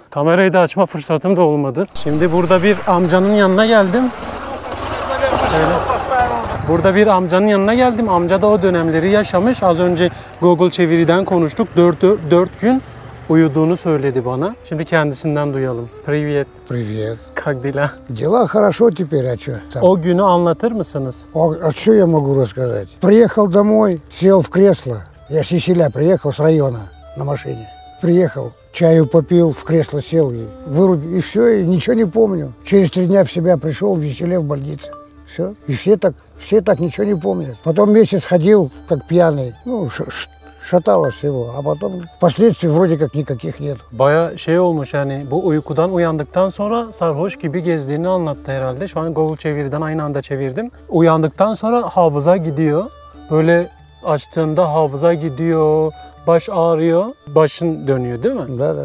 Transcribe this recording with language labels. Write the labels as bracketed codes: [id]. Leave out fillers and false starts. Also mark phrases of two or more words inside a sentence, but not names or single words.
[tr] Kamerayı da açma fırsatım da olmadı. Şimdi burada bir amcanın yanına geldim. Burada bir amcanın yanına geldim. Amca da o dönemleri yaşamış. Az önce Google çeviriden konuştuk. 4 gün uyuduğunu söyledi bana. Şimdi kendisinden duyalım. [ru] Привет. Привет. Как дела? Дела хорошо теперь, а что? [tr] O günü anlatır mısınız? [ru] А что я могу рассказать? Приехал домой, сел в кресло. Я с Еселя приехал с района на машине. Приехал, чаю попил, в кресло сел, вырубил, и все, и ничего не помню. Через 3 дня в себя пришел, в Еселе в больнице. Все. И все так nичего не помнят. Потом месяц ходил, как пьяный, шатало всего. А потом последствий вроде как никаких нет. [tr] Baya şey olmuş yani bu uykudan uyandıktan sonra sarhoş gibi gezdiğini anlattı herhalde. Şu an Google çeviriden aynı anda çevirdim. Uyandıktan sonra hafıza gidiyor. Böyle açtığında hafıza gidiyor. Baş ağrıyor, başın dönüyor değil mi? [ru] Да.